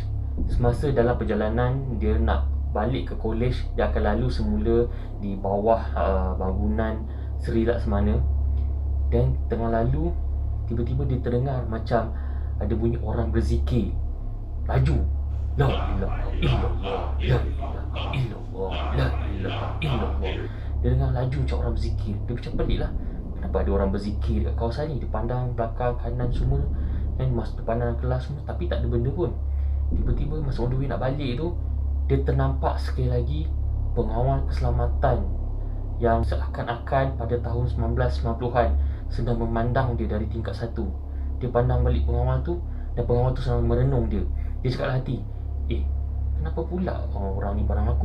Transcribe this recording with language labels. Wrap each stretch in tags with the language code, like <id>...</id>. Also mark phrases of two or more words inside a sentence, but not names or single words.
<ms>Semasa dalam perjalanan dia nak balik ke kolej, dia akan lalu semula di bawah bangunan Sri Laksamana. Dan tengah lalu, tiba-tiba dia terdengar macam ada bunyi orang berzikir. Laju,</ms> <ar>لا إله إلا الله لا إله إلا الله لا إله إلا الله.</ar> <ms>Dia dengar laju macam orang berzikir. Dia macam pelik lah, kenapa ada orang berzikir kat kawasan ni. Dia pandang belakang, kanan semua, dan masa pandang kelas semua, tapi tak ada benda pun. Tiba-tiba masa</ms> <en>on the way</en> <ms>nak balik tu, dia ternampak sekali lagi pengawal keselamatan yang seakan-akan pada tahun 1990-an sedang memandang dia dari tingkat 1. Dia pandang balik pengawal tu, dan pengawal tu sedang merenung dia. Dia cakap dalam hati, kenapa pula orang ni pandang aku?</ms>